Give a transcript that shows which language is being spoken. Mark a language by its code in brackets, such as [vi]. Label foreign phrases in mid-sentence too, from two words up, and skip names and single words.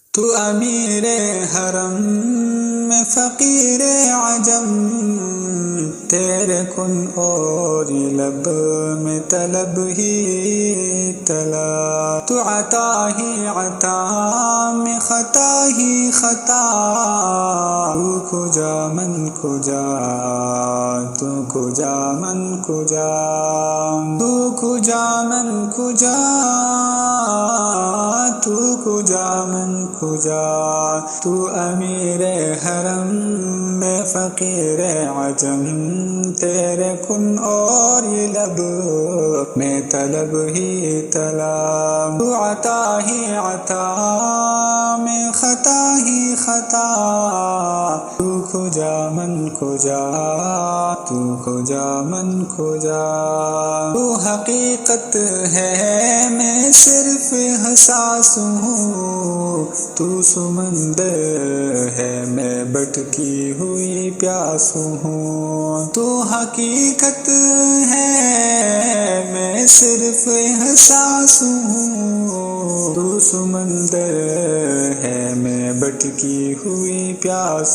[ur] تو امیر حرم میں فقیر عجم، تیرے کن اور یہ لب میں طلب ہی طلب، تو عطا ہی عطا میں خطا ہی خطا، [fa] تو کجا من کجا، تو کجا من کجا، تو کجا من کجا، تو کجا من کجا، [ur] تو امیر حرم میں فقیر عجم، تیرے کن اور یہ لب میں طلب ہی طلب، تو عطا ہی عطا میں خطا ہی خطا، [fa] تو کجا من کجا، تو کجا من کجا، [ur] تو حقیقت ہے میں صرف حساس ہوں، تو سمندر ہے میں بھٹکی ہوئی پیاس ہوں، تو حقیقت ہے میں صرف احساس ہوں، تو سمندر ہے میں بھٹکی ہوئی پیاس